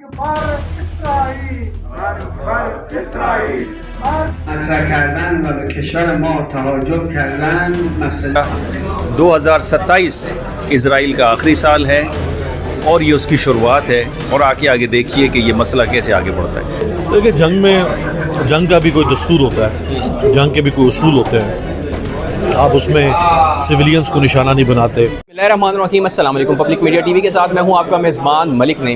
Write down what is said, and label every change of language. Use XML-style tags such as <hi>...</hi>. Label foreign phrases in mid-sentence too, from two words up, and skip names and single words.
<fa>کردن و به کشور ما تهاجم کردن مسئله</fa> <ur>2027 اسرائیل کا آخری سال ہے اور یہ اس کی شروعات ہے، اور آگے دیکھیے کہ یہ مسئلہ کیسے آگے بڑھتا ہے۔ دیکھیں، جنگ کا بھی کوئی دستور ہوتا ہے، جنگ کے بھی کوئی اصول ہوتے ہیں، آپ اس میں سویلینز کو نشانہ نہیں بناتے۔</ur> <ar>بسم اللہ الرحمن الرحیم، السلام علیکم۔</ar> <ur>پبلک میڈیا ٹی وی کے ساتھ میں ہوں آپ کا میزبان ملک نعیم۔</ur>